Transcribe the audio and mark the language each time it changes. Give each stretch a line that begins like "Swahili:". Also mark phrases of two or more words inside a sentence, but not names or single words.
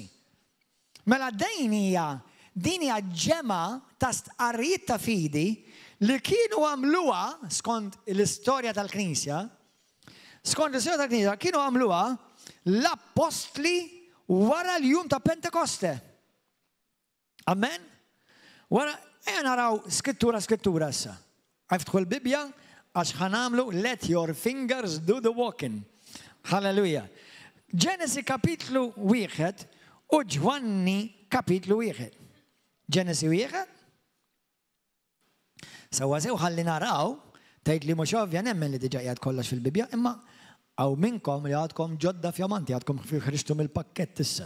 Maltese: Mela din hija ġema ta' stqarrijiet ta' fidi li kienu għamluha skont l-istorja tal-Knisja, kienu għamluha l-apostli wara l-jum ta' Pentekoste. Amen? Wara, naraw skrittura issa. Għaftħu l-Bibja, għax ħanamlu
English: let your fingers do the walking.
Maltese: Halleluja. Ġenesi kapitlu 1 u Ġwanni kapitlu 1. Ġenesi 1. Sawa sew ħalli naraw, tgħid li mhux ovvja nemmen li diġà qiegħed kollox fil-Bibja, imma hawn minnkom li għadkom ġodda fjamanti, għadkom ħriġtu mill-pakkett issa.